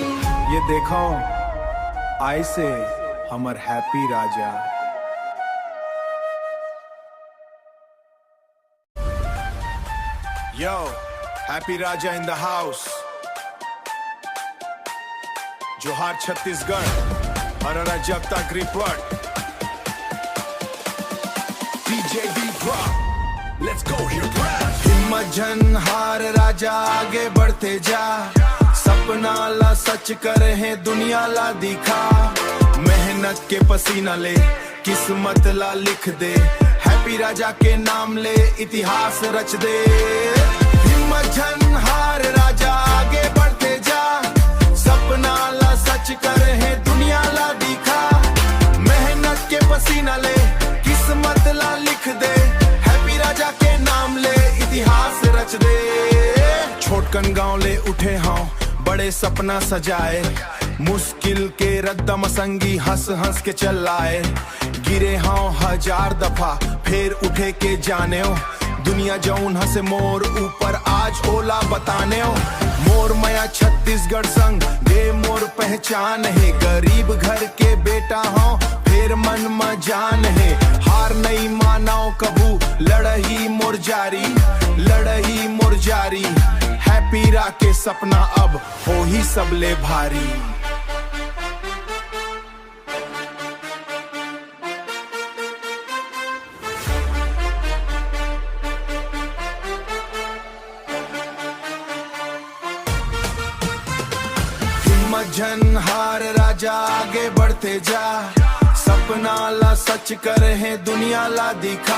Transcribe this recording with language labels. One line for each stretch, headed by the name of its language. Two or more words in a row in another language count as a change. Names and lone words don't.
Chhattisgarhi: ये देखो आई से हमर हैप्पी राजा।
English: Yo, Happy Raja in the house.
Chhattisgarhi: जोहार छत्तीसगढ़, हरारा जगता ग्रिपवर्ड।
English: DJ D drop, let's go here, grab.
Chhattisgarhi: हिम्मत जन हार राजा आगे बढ़ते जा, सपना ला सच करे है दुनिया ला दिखा। मेहनत के पसीना ले किस्मत ला लिख दे, हैप्पी राजा के नाम ले इतिहास रच दे। हिम्मत जन हार राजा आगे बढ़ते जा, सपना ला सच करे है दुनिया ला दिखा। मेहनत के पसीना ले किस्मत ला लिख दे, हैप्पी राजा के नाम ले इतिहास रच दे। छोटकन गांव ले उठे हाँ बड़े सपना सजाए, मुश्किल के रद्दम संगी हंस हंस के चलाए। गिरे हाँ 1000 दफा फिर उठे के जाने हो, दुनिया जौन हंसे मोर ऊपर आज ओला बताने हो। मोर मया छत्तीसगढ़ संग दे मोर पहचान है, गरीब घर के बेटा हो फिर मन में जान है। हार नहीं मानाओ कबू लड़ही मोर जारी, लड़ही मोर जारी। हैप्पी रा के सपना अब हो ही सबले भारी। हिम्मत जन हार राजा आगे बढ़ते जा, सपना ला सच करे है दुनिया ला दिखा।